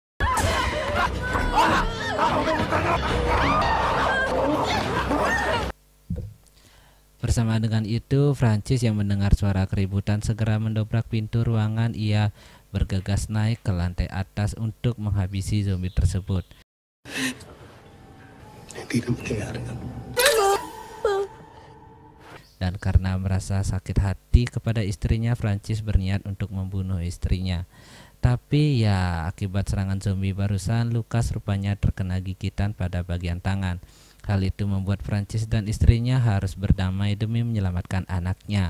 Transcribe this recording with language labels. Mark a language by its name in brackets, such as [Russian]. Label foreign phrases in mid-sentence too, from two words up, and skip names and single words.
[Indonesian] bersama dengan itu, Prancis yang mendengar suara keributan segera mendobrak pintu ruangan. Ia bergegas naik ke lantai atas untuk menghabisi zombie tersebut. [Filipino] Hindi na mangyayari yan. [Indonesian] Dan karena merasa sakit hati kepada istrinya, Prancis berniat untuk membunuh istrinya. Tapi ya akibat serangan zombie barusan, Lucas rupanya terkena gigitan pada bagian tangan. Hal itu membuat Prancis dan istrinya harus berdamai demi menyelamatkan anaknya.